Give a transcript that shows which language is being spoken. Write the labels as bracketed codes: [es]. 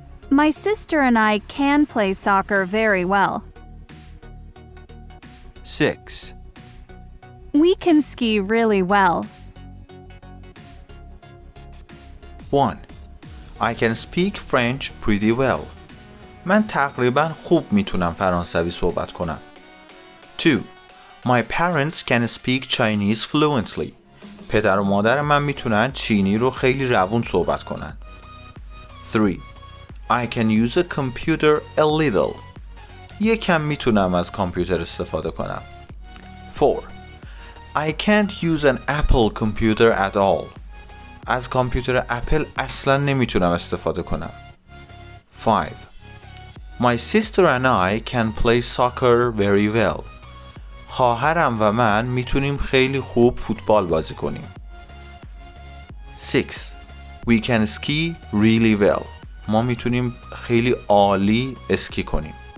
[en] My sister and I can play soccer very well. 6. We can ski really well. 1. I can speak French pretty well. [fa] من تقریبا خوب میتونم فرانسوی صحبت کنم. [en] 2. My parents can speak Chinese fluently. [fa] پدر و مادر من میتونن چینی رو خیلی روون صحبت کنن. [en] 3. I can use a computer a little. [fa] یکم میتونم از کامپیوتر استفاده کنم. [en] 4. I can't use an Apple computer at all. [fa] از کامپیوتر اپل اصلا نمیتونم استفاده کنم. [en] 5. My sister and I can play soccer very well. [fa] خواهرم و من میتونیم خیلی خوب فوتبال بازی کنیم. [en] 6. We can ski really well. [fa] ما میتونیم خیلی عالی اسکی کنیم.